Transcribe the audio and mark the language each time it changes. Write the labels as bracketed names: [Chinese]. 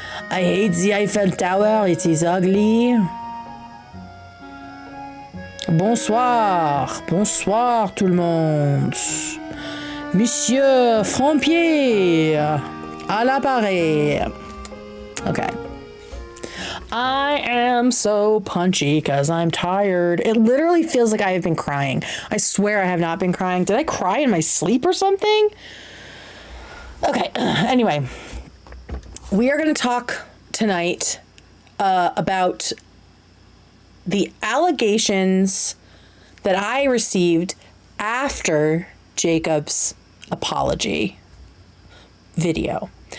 [English] I hate the Eiffel Tower, it is ugly. [French] Bonsoir, bonsoir tout le monde. Monsieur Frompier, à l'appareil. [English] Okay. I am so punchy because I'm tired. It literally feels like I have been crying. I swear I have not been crying. Did I cry in my sleep or something? Okay, anyway. We are going to talk tonight about the allegations that I received after Jacob's apology video.